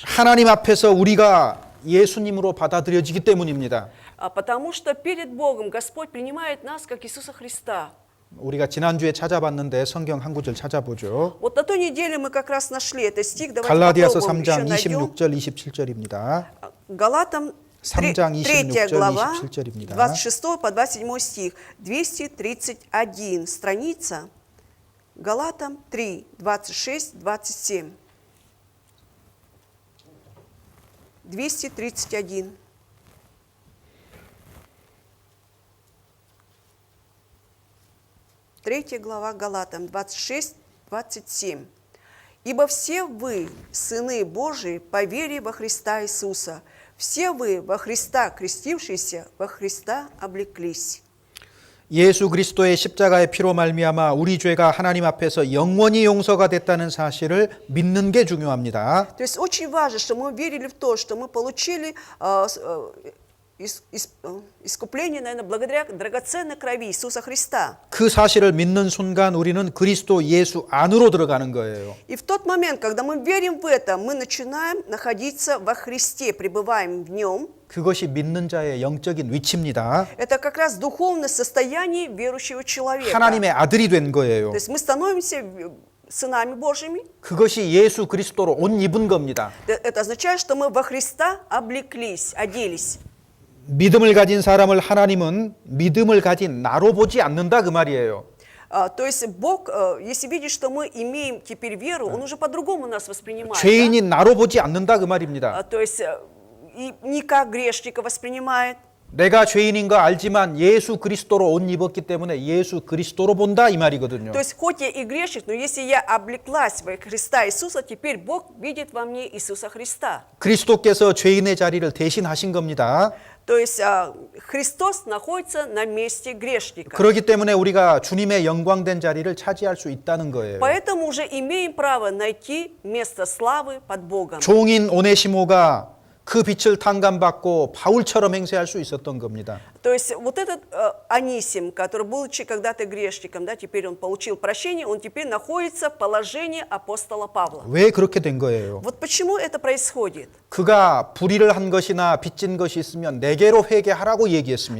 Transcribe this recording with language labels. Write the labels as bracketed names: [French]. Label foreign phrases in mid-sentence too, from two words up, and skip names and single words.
[Korean] 하나님 앞에서 우리가 예수님으로 받아들여지기 때문입니다. [Russian] Потому что перед Богом Господь принимает нас, как Иисуса Христа. [Korean] 우리가 지난주에 찾아봤는데 성경 한 구절 찾아보죠. [Russian] Вот на той неделе мы как раз нашли этот стих, давайте [Korean] 갈라디아서 [Russian] попробуем еще [Korean] 3장 [Russian] найдем. [Korean] 26절 27절입니다. [Russian] Галатам [Korean] 3장 [Russian] 3 [Korean] 26절 [Russian] глава, [Korean] 27절입니다. [Russian] 26 по 27 стих, 231 страница, Галатам 3, 26, 27. 231. Третья глава Галатам, 26, 27. «Ибо все вы, сыны Божии, по вере во Христа Иисуса, все вы во Христа крестившиеся, во Христа облеклись». [Korean] 예수 그리스도의 십자가의 피로 말미암아 우리 죄가 하나님 앞에서 영원히 용서가 됐다는 사실을 믿는 게 중요합니다. [Russian] То есть очень важно, что мы верили в то, что мы получили искупление, наверное, благодаря драгоценной крови Иисуса Христа. [Korean] 그 사실을 믿는 순간 우리는 그리스도 예수 안으로 들어가는 거예요. [Russian] И в тот момент, когда мы верим в это, мы начинаем находиться во Христе, пребываем в Нем. [Korean] 그것이 믿는 자의 영적인 위치입니다. [Russian] Это как раз духовное состояние верующего человека. [Korean] 하나님의 아들이 된 거예요. [Russian] То есть мы становимся сынами Божьими. [Korean] 그것이 예수 그리스도로 옷 입은 겁니다. [Russian] Это означает, что мы во Христа облеклись, оделись. [Korean] 믿음을 가진 사람을 하나님은 믿음을 가진 나로 보지 않는다 그 말이에요. [Russian] То есть Бог, если видит, что мы имеем теперь веру, Он уже по-другому нас воспринимает. Да? [Korean] 죄인인 на로 보지 않는다 그 말입니다. [Russian] То есть и не как грешника воспринимает. [Korean] 내가 죄인인 거 알지만 예수 그리스도로 옷 입었기 때문에 예수 그리스도로 본다 이 말이거든요. [Russian] То есть хоть я и грешник, но если я облеклась во Христа Иисуса, теперь Бог видит во мне Иисуса Христа. [Korean] 그리스도께서 죄인의 자리를 대신하신 겁니다. [Russian] То есть Христос находится на месте грешника. [Korean] 그렇기 때문에 우리가 주님의 영광된 자리를 차지할 수 있다는 거예요. [Russian] Поэтому уже имеем право найти место славы под Богом. [Korean] 종인 오네시모가 그 빛을 탕감받고 바울처럼 행세할 수 있었던 겁니다. [Russian] То есть вот этот Анисим, который был когда-то грешником, да, теперь он получил прощение, он теперь находится в положении апостола Павла. [Korean] 왜 그렇게 된 거예요? [Russian] Вот почему это происходит? [Korean] 그가 불의를 한 것이나 빚진 것이 있으면 내게로 회개하라고 얘기했습니다.